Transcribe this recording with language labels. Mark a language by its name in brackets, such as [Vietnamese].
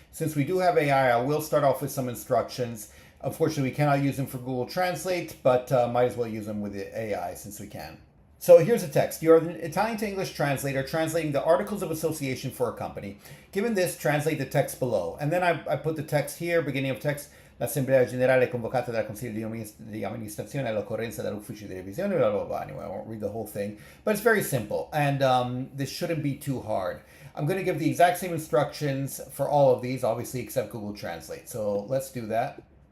[English] Since we do have AI, I will start off with some instructions. Unfortunately, we cannot use them for Google Translate, but might as well use them with the AI since we can. So here's a text. You're an Italian to English translator translating the Articles of Association for a company. Given this, translate the text below. And then I put the text here, beginning of text. [Italian] L'Assemblea Generale è convocata dal Consiglio di Amministrazione all'occorrenza dall'Ufficio di Revisione, blah, blah, blah. [English] Anyway, I won't read the whole thing. But it's very simple, and this shouldn't be too hard. I'm going to give the exact same instructions for all of these, obviously, except Google Translate. So let's do that.